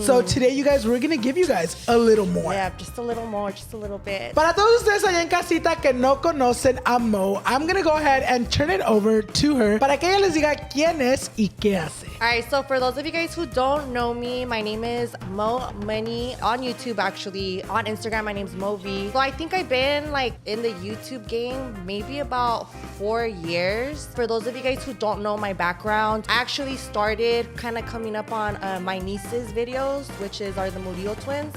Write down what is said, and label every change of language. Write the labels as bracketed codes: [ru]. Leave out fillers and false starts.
[en] So today, you guys, we're gonna give you guys a little more. Yeah, just a little more, just a little bit. [es] Para todos ustedes allá en casita que no conocen a Mo, [en] I'm gonna go ahead and turn it over to her [es] para que ella les diga quién es y qué hace. [en] All right, so for those of you guys who don't know me, my name is Mo Money on YouTube, actually. On Instagram, my name's Mo V. So I think I've been like in the YouTube game maybe about 4 years. For those of you guys who don't know my background, I actually started kind of coming up on my niece's videos, which are the Murillo twins.